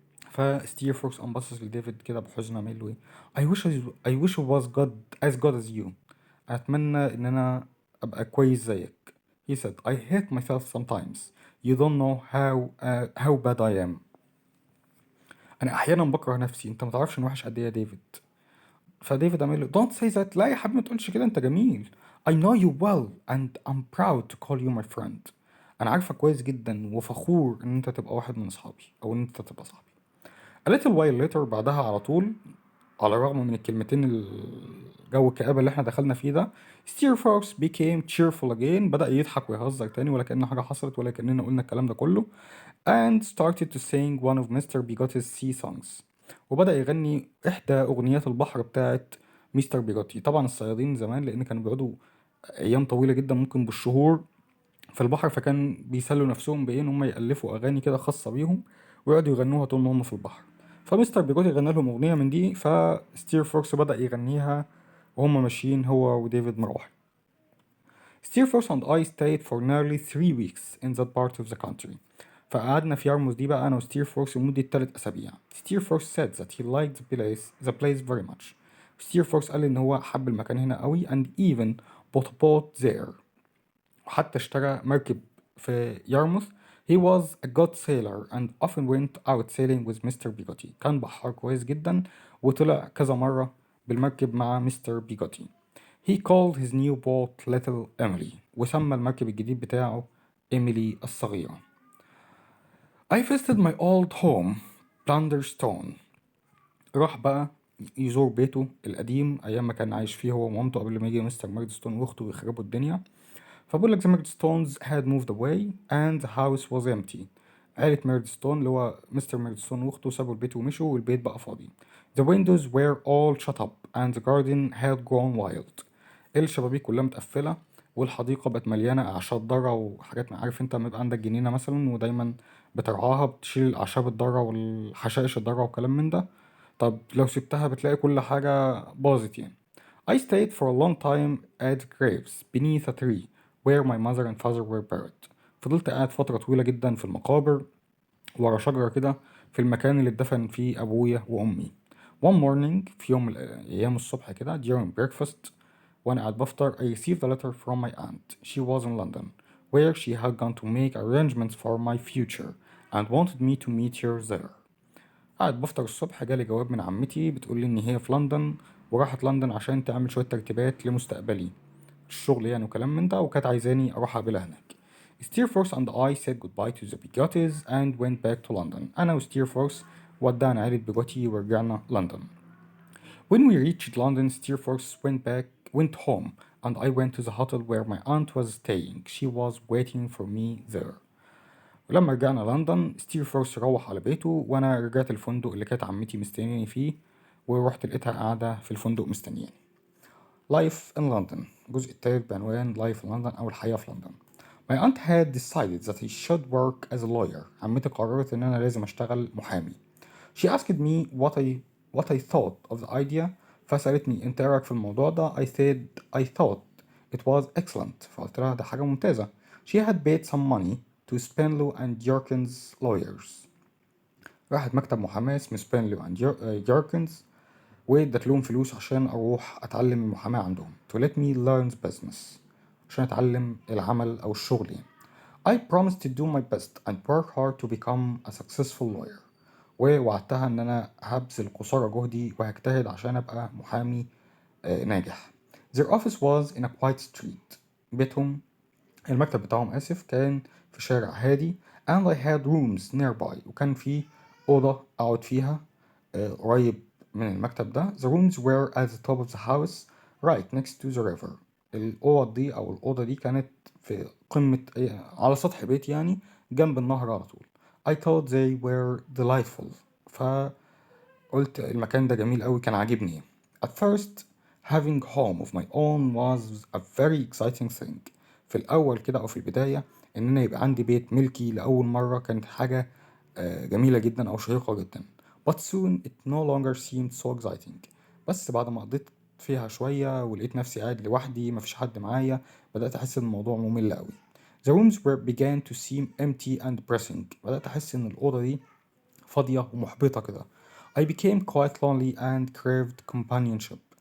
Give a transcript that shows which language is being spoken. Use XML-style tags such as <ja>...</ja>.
<ar>فستير فوركس قام باصص لديفيد كده بحزن عامل له ايه</ar> <en>I wish I was as good as you.</en> <ar>اتمنى ان انا ابقى كويس زيك.</ar> <en>He said I hate myself sometimes. You don't know how bad I am.</en> <ar>انا احيانا بكره نفسي، انت ما تعرفش ان وحش قد ايه يا ديفيد. فديفيد عمل له</ar> <en>don't say that.</en> <ar>لا يا حبيبي ما تقولش كده، انت جميل.</ar> <en>I know you well and I'm proud to call you my friend.</en> <ar>انا عارفك كويس جدا وفخور ان انت تبقى واحد من اصحابي او ان انت تبقى صاحبي.</ar> <en>A little while later،</en> <ar>بعدها على طول، على الرغم من الكلمتين الجو الكآبة اللي احنا دخلنا فيه ده،</ar> <en>Steerforth became cheerful again.</en> <ar>بدأ يضحك ويهزر تاني ولا كأن حاجة حصلت ولا كأننا قلنا الكلام ده كله.</ar> <en>And started to sing one of Mr. Bigotti's sea songs.</en> <ar>وبدأ يغني إحدى أغنيات البحر بتاعت مستر بيجوتي. طبعا الصيادين زمان لأن كانوا بيقعدوا أيام طويلة جدا ممكن بالشهور في البحر، فكان بيسلوا نفسهم بإيه إن هم يألفوا أغاني كده خاصة بيهم ويقعدوا يغنوها طول ما هم في البحر. فمستر بيجوتي غنى لهم أغنية من دي، فستير فوركس بدأ يغنيها وهم ماشيين هو وديفيد مروح.</ar> <en>Steerforth and I stayed for nearly 3 weeks in that part of the country.</en> <ar>فقعدنا في يارموث دي بقى أنا وستيرفورث لمدة 3 أسابيع.</ar> <en>Steerforth said that he liked the place very much.</en> <ar>Steerforth قال إن هو حب المكان هنا قوي</ar> <en>and even bought a boat there.</en> <ar>وحتى اشترى مركب في يارموث.</ar> <en>He was a good sailor and often went out sailing with Mr. Bigotty.</en> <ar>كان بحار كويس جدا وطلع كذا مرة بالمركب مع مستر بيجوتي.</ar> <en>He called his new boat Little Emily.</en> <ar>وسمى المركب الجديد بتاعه إيميلي الصغيرة.</ar> <en>I visited my old home Blunderstone.</en> <ar>راح بقى يزور بيته القديم أيام ما كان عايش فيه هو ومامته قبل ما يجي مستر ماردستون وأخته ويخربوا الدنيا. فبقول لك</ar> <en>the Murdstones had moved away and the house was empty.</en> <ar>عائلة ميردستون اللي هو مستر ميردستون واخته سابوا البيت ومشوا والبيت بقى فاضي.</ar> <en>The windows were all shut up and the garden had gone wild.</en> <ar>الشبابيك كلها متقفلة والحديقة بقت مليانة أعشاب ضارة وحاجات. عارف انت لما يبقى عندك جنينة مثلا ودايما بترعاها بتشيل الأعشاب الضارة والحشائش الضارة والكلام من ده، طب لو سبتها بتلاقي كل حاجة باظت يعني.</ar> <en>I stayed for a long time at graves beneath a tree where my mother and father were buried.</en> <ar>فضلت قاعد فترة طويلة جدا في المقابر ورا شجرة كده في المكان اللي اتدفن فيه أبويا وأمي.</ar> <en>One morning</en> <ar>في يوم من أيام الصبح كده</ar> <en>during breakfast</en> <ar>وأنا قاعد بفطر</ar> <en>I received a letter from my aunt. She was in London where she had gone to make arrangements for my future and wanted me to meet her there.</en> <ar>قاعد بفطر الصبح جالي جواب من عمتي بتقول لي إن هي في لندن وراحت لندن عشان تعمل شوية ترتيبات لمستقبلي الشغل يعني وكلام من ده، وكانت عايزاني أروح أقابلها هناك.</ar> <en>Steerforth and I said goodbye to the Bigotis and went back to London.</en> <ar>أنا وستيرفورث ودعنا عيلة بيجوتي ورجعنا لندن.</ar> <en>When we reached London, Steerforth went home and I went to the hotel where my aunt was staying. She was waiting for me there.</en> <ar>ولما رجعنا لندن ستيرفورث روح على بيته وانا رجعت الفندق اللي كانت عمتي مستنياني فيه ورحت لقيتها قاعدة في الفندق مستنياني.</ar> <en>Life in London</en> <ar>الجزء الثالث بعنوان</ar> <en>Life in London</en> <ar>أو الحياة في لندن.</ar> <en>My aunt had decided that I should work as a lawyer.</en> <ar>عمتي قررت إن أنا لازم أشتغل محامي.</ar> <en>She asked me what I thought of the idea.</en> <ar>فسألتني أنت إيه رأيك في الموضوع ده؟</ar> <en>I thought it was excellent.</en> <ar>فقلت لها ده حاجة ممتازة.</ar> <en>She had paid some money to Spenlow and Jorkins lawyers.</en> <ar>راحت مكتب محاماة اسمه سبينلي اند ياركنز، وادت لهم فلوس عشان اروح اتعلم المحاماة عندهم</ar> <en>to let me learn business،</en> <ar>عشان اتعلم العمل او الشغل يعني.</ar> <en>I promised to do my best and work hard to become a successful lawyer،</en> <ar>ووعدتها ان انا هبذل قصارى جهدي وهجتهد عشان ابقى محامي ناجح.</ar> <en>Their office was in a quiet street.</en> <ar>بيتهم، المكتب بتاعهم آسف، كان في شارع هادي.</ar> <en>and I had rooms nearby،</en> <ar>وكان في أوضة أقعد فيها قريب من المكتب ده.</ar> <en>The rooms were at the top of the house right next to the river.</en> <ar>الأوض دي أو الأوضة دي كانت في قمة على سطح بيت يعني جنب النهر على طول.</ar> <en>I thought they were delightful.</en> <ar>فقلت المكان ده جميل أوي، كان عاجبني.</ar> <en>At first having home of my own was a very exciting thing.</en> <ar>في الأول كده أو في البداية إن أنا يبقى عندي بيت ملكي لأول مرة كانت حاجة جميلة جدا أو شيقة جدا.</ar> <en>But soon it no longer seemed so exciting.</en> <ar>بس بعد ما قضيت فيها شوية ولقيت نفسي قاعد لوحدي مفيش حد معايا، بدأت أحس إن الموضوع ممل أوي. The rooms began to seem empty and depressing. بدأت أحس إن الأوضة دي فاضية ومحبطة كده.</ar> <en>I became quite lonely and craved companionship.</en>